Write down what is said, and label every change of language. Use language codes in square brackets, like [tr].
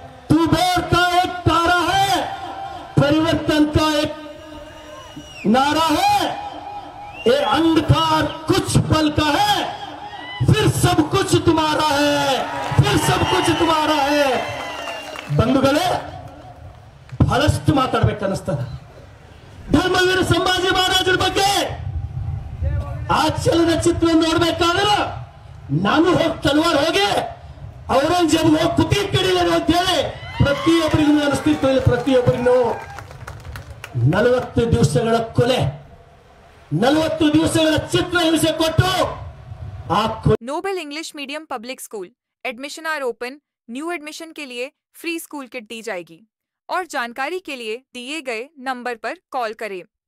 [hi] तू भोर का एक तारा है, परिवर्तन का एक नारा है। ये अंधकार कुछ पल का है, फिर सब कुछ तुम्हारा है, फिर सब कुछ तुम्हारा है। [kn] ಬಂಧುಗಳೇ, ಬಹಳಷ್ಟು ಮಾತಾಡ್ಬೇಕನ್ನಿಸ್ತದೆ ಧರ್ಮವೀರ ಸಂಭಾಜಿ ಮಹಾರಾಜರ ಬಗ್ಗೆ. ಆ ಚಲನಚಿತ್ರ ನೋಡ್ಬೇಕಾದ್ರೆ ನಾನು ಹೋಗಿ ತಲವಾರ್ ಹೋಗಿ ಔರಂಗಜೇಬ್ ಹೋಗಿ ಕುತಿ ಕಡಿಲೇನು ಅಂತ ಹೇಳಿ ಪ್ರತಿಯೊಬ್ಬರಿಗೂ ಅನಿಸ್ತಿತ್ತು. ಪ್ರತಿಯೊಬ್ಬರಿಗೂ 40 ದಿವಸಗಳ ಕೊಲೆ, 40 ದಿವಸಗಳ ಚಿತ್ರ ಹಿಂಸೆ ಕೊಟ್ಟು [hi] Nobel English medium public school admission are open. New admission के लिए फ्री स्कूल किट दी जाएगी और जानकारी के लिए दिए गए नंबर पर कॉल करें।